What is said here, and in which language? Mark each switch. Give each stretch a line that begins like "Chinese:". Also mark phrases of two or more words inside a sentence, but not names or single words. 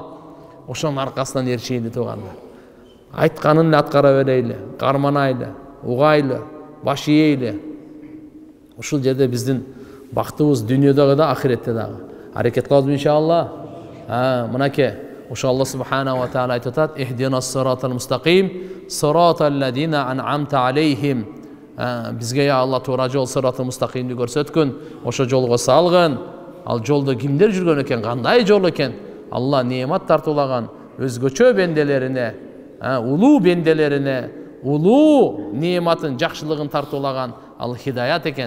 Kyrgyz: Ошонун аркасынан ээрчейли туугандар. Айтканын аткара берейли, карманайлы, угайлы, баш ийейли. Ушул жерде биздин бактыбыз дүйнөдөгү да, ахиретте дагы. Аракет кылабыз иншалла. Мынакей, ошо
Arabic: الله سبحانه وتعالى
Kyrgyz: айтып атат:
Arabic: "اهدنا الصراط المستقيم صراط الذين أنعمت عليهم."
Kyrgyz: Бизге я Алла туура жол,
Arabic: الصراط المستقيم
Kyrgyz: көрсөткүн, ошо жолго салгын. Ал жолдо кимдер жүргөн экен, кандай жол экен? Алла немат тартуулаган өзгөчө бенделерине, улуу бенделерине, улуу нематын, жакшылыгын тартуулаган ал хидаят экен.